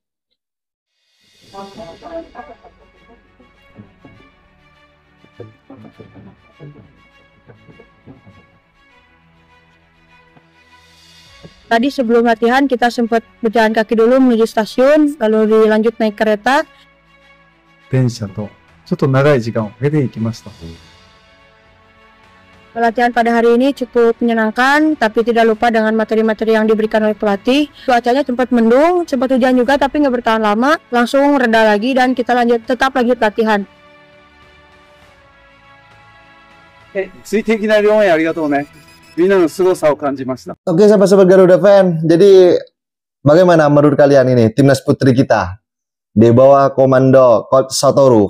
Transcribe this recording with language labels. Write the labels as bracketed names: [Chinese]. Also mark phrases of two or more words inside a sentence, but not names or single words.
[Indonesian] Tadi sebelum latihan kita sempat berjalan kaki dulu menuju stasiun, lalu dilanjut naik kereta. [Japanese] 電車とちょっと長い時間をかけて行きました。 [Indonesian] Latihan pada hari ini cukup menyenangkan, tapi tidak lupa dengan materi-materi yang diberikan oleh pelatih. Cuacanya sempat mendung, sempat hujan juga, tapi nggak bertahan lama. Langsung reda lagi dan kita tetap lanjut latihan. Oke sahabat-sahabat Garuda Fan, jadi bagaimana menurut kalian ini timnas putri kita di bawah komando Coach Satoru?